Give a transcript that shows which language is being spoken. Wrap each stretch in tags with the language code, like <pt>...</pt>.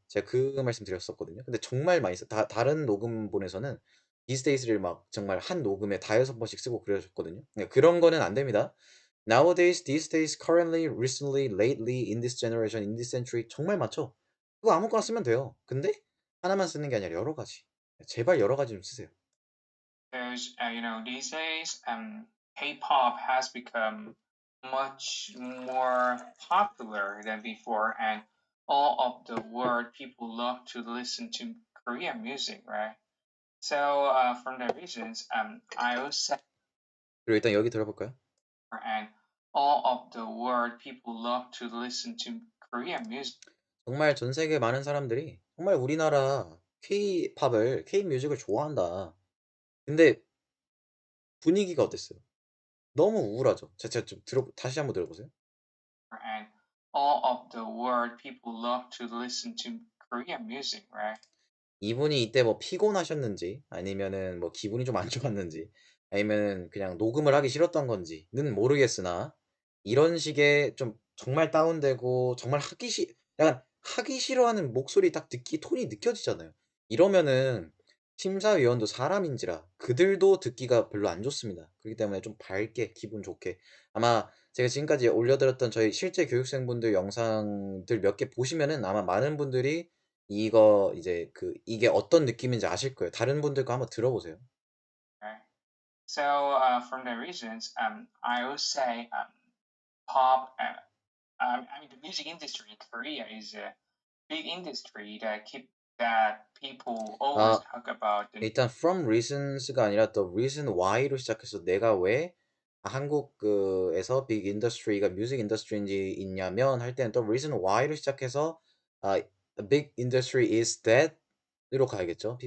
<ko>제가 그 말씀 드렸었거든요. 근데 정말 많이 써. 다른 녹음본에서는 these days를 막 정말 한 녹음에 다여섯 번씩 쓰고 그러셨거든요. 그러니까 그런 거는 안 됩니다.</ko> <en>Nowadays, these days, currently, recently, lately, in this generation, in this century</en> <ko>정말 많죠? 그거 아무거나 쓰면 돼요. 근데 하나만 쓰는 게 아니라 여러 가지. 제발 여러 가지 좀 쓰세요.</ko> <en>because these days K-pop has become much more popular than before, and all of the world people love to listen to Korean music, right? So from the reasons I will say,</en> <ko>그리고 일단 여기 들어볼까요?</ko> <en>and all of the world people love to listen to Korean music.</en> <ko>정말 전 세계 많은 사람들이 정말 우리나라 K-뮤직을 좋아한다. 근데 분위기가 어땠어요? 너무 우울하죠. 제가 좀 다시 한번 들어보세요.</ko> <en>And all of the world people love to listen to Korean music, right?</en> <ko>이분이 이때 뭐 피곤하셨는지 아니면은 뭐 기분이 좀 안 좋았는지 아니면은 그냥 녹음을 하기 싫었던 건지는 모르겠으나 이런 식의 좀 정말 다운되고 정말 약간 하기 싫어하는 목소리 딱 톤이 느껴지잖아요. 이러면은 심사위원도 사람인지라 그들도 듣기가 별로 안 좋습니다. 그렇기 때문에 좀 밝게 기분 좋게 아마 제가 지금까지 올려드렸던 저희 실제 교육생분들 영상들 몇 개 보시면은 아마 많은 분들이 이거 이제 이게 어떤 느낌인지 아실 거예요. 다른 분들 거 한번 들어보세요.</ko> <en>Okay. So from the reasons, I would say pop. I mean, the music industry in Korea is a big industry that people always 아, talk about.</en> <ko>일단</ko> <en>from reasons</en> <ko>가 아니라</ko> <en>the reason why</en> <ko>로 시작해서 내가 왜 한국 에서 big industry가 music industry인지 있냐면 할 때는 the reason why로 시작해서</ko> <en>a big industry is that</en> <ko>으로 가야겠죠.</ko>